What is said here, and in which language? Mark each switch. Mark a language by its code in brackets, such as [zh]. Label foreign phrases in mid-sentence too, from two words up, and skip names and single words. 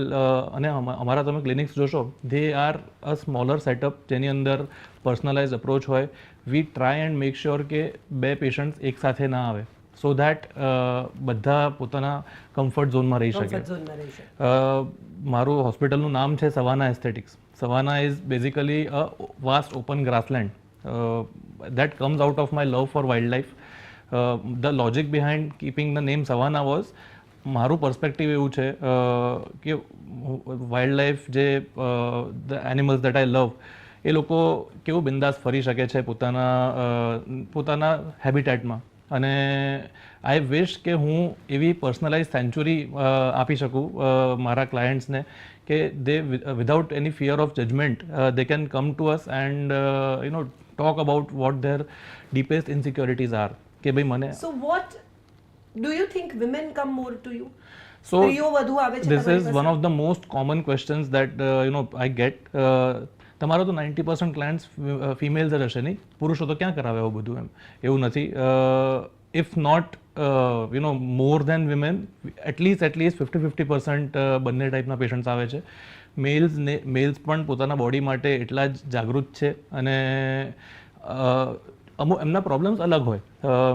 [gu] અને અમારા તમે ક્લિનિક્સ જોશો, [en] they are a smaller setup [gu] જેની અંદર [en] personalize approach [gu] હોય. [en] we try and make sure [gu] કે 2 પેશન્ટ્સ એક સાથે ના આવે, [en] so that [gu] બધા પોતાના કમ્ફર્ટ ઝોનમાં રહી શકે. મારું હોસ્પિટલનું નામ છે સવાના એસ્થેટિક્સ. [en] Savannah is basically a vast open grassland that comes out of my love for wildlife. The logic behind keeping the name Savannah was [gu] મારું પર્સપેક્ટિવ એવું છે કે [en] wild life જે the animals that I love [gu] એ લોકો કેવું બિંદાસ ફરી શકે છે પોતાના હેબિટેટમાં, અને [en] I wish [gu] કે હું એવી પર્સનલાઇઝ સેન્ચુરી આપી શકું મારા ક્લાયન્ટ્સને કે [en] they without any fear of judgement they can come to us and talk about what their deepest insecurities are, [gu] કે ભાઈ મને [en] So what do you think women come more to you? So [gu] સ્ત્રીઓ વધુ આવે છે [en] this [gu] તમારી [en] is [gu] પાસે? [en] one of the most common questions that I get. [gu] તમારો તો 90% [en] clients females [gu] જ હશે નહીં, પુરુષો તો ક્યાં કરાવે એવું બધું? એમ એવું નથી. [en] If not more than women, atleast 50-50% [gu] બંને ટાઈપના પેશન્ટ્સ આવે છે. મેલ્સ પણ પોતાના બોડી માટે એટલા જ જાગૃત છે, અને અમુક એમના પ્રોબ્લેમ્સ અલગ હોય.